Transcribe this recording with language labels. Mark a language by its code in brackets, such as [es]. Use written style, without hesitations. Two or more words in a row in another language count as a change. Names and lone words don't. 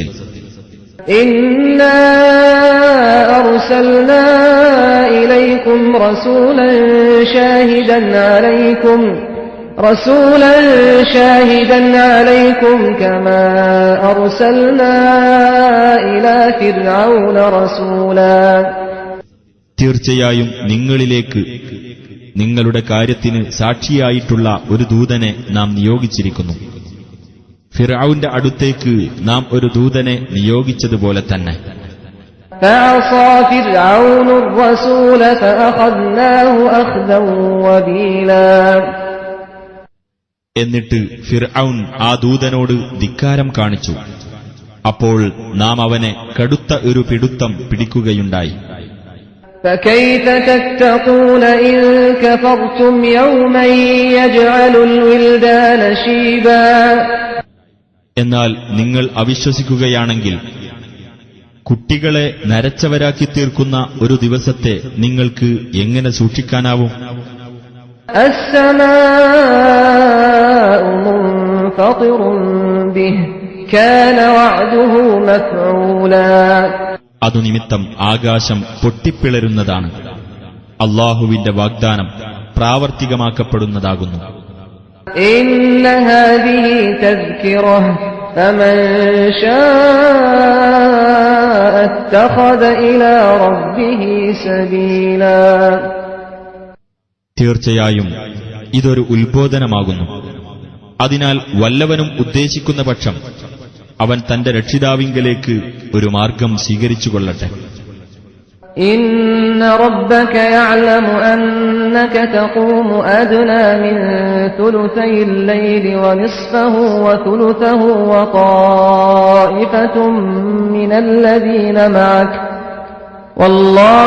[ar] إنا أرسلنا إليكم رسولا شاهدا عليكم كما أرسلنا إلى فرعون رسولا. [ml] തീർച്ചയായും നിങ്ങളിലേക്ക് നിങ്ങളുടെ കാര്യത്തിന് സാക്ഷിയായിട്ടുള്ള ഒരു ദൂതനെ നാം നിയോഗിച്ചിരിക്കുന്നു. ഫിർഔന്റെ അടുത്തേക്ക് നാം ഒരു ദൂതനെ നിയോഗിച്ചതുപോലെ തന്നെ. [ar] فعصى فرعون الرسول فأخذناه أخذا وبيلا. [ml] എന്നിട്ട് ഫിർഔൻ ആ ദൂതനോട് ധിക്കാരം കാണിച്ചു. അപ്പോൾ നാം അവനെ കടുത്ത ഒരു പിടുത്തം പിടിക്കുകയുണ്ടായി. [ar] فكيف تتقون إن كفرتم يوما يجعل الولدان شيبا. [ml] എന്നാൽ നിങ്ങൾ അവിശ്വസിക്കുകയാണെങ്കിൽ കുട്ടികളെ നരച്ചവരാക്കി തീർക്കുന്ന ഒരു ദിവസത്തെ നിങ്ങൾക്ക് എങ്ങനെ സൂക്ഷിക്കാനാവും? [ar] السماء مُنفَطِرٌ بِهِ كَانَ وَعْدُهُ مَفْعُولًا. [ml] അതുനിമിത്തം ആകാശം പൊട്ടിപ്പിളരുന്നതാണ്. അല്ലാഹുവിന്റെ വാഗ്ദാനം പ്രാവർത്തികമാക്കപ്പെടുന്നതാകുന്നു. [ar] إِنَّ هَذِهِ تَذْكِرَةٌ فَمَن شَاءَ اتَّخَذَ إِلَى رَبِّهِ سَبِيلًا. [ml] തീർച്ചയായും ഇതൊരു ഉത്ബോധനമാകുന്നു. അതിനാൽ വല്ലവനും ഉദ്ദേശിക്കുന്ന പക്ഷം അവൻ തന്റെ രക്ഷിതാവിങ്കലേക്ക് ഒരു മാർഗം സ്വീകരിച്ചുകൊള്ളട്ടെ. [ar] إِنَّ رَبَّكَ يَعْلَمُ أَنَّكَ تَقُومُ أَدْنَىٰ مِن ثُلُثَيِ اللَّيْلِ وَنِصْفَهُ وَثُلُثَهُ وَطَائِفَةٌ مِّنَ الَّذِينَ مَعَكَ وَاللَّهُ